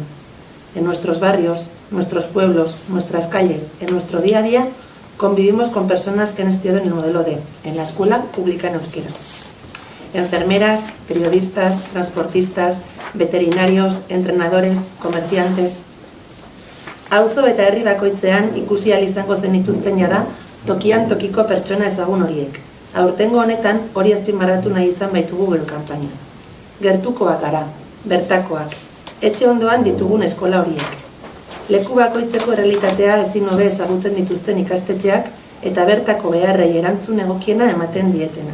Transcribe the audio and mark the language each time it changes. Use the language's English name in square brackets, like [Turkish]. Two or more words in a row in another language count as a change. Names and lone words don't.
[Spanish] En nuestros barrios, nuestros pueblos, nuestras calles, en nuestro día a día, convivimos con personas que han estudiado en el modelo D, en la escuela pública en euskera. Enfermeras, periodistas, transportistas, veterinarios, entrenadores, comerciantes. [Basque] Auzo eta herri bakoitzean ikusi ahal izango zenituzten jada tokian tokiko pertsona ezagun horiek. Aurtengo honetan hori azpimarratu nahi izan baitugu gure kanpaina. Gertukoak gara, bertakoak, etxe ondoan ditugun eskola horiek. Leku bakoitzeko errealitatea ezin hobe ezagutzen dituzten ikastetxeak eta bertako beharrei erantzun egokiena ematen dietena.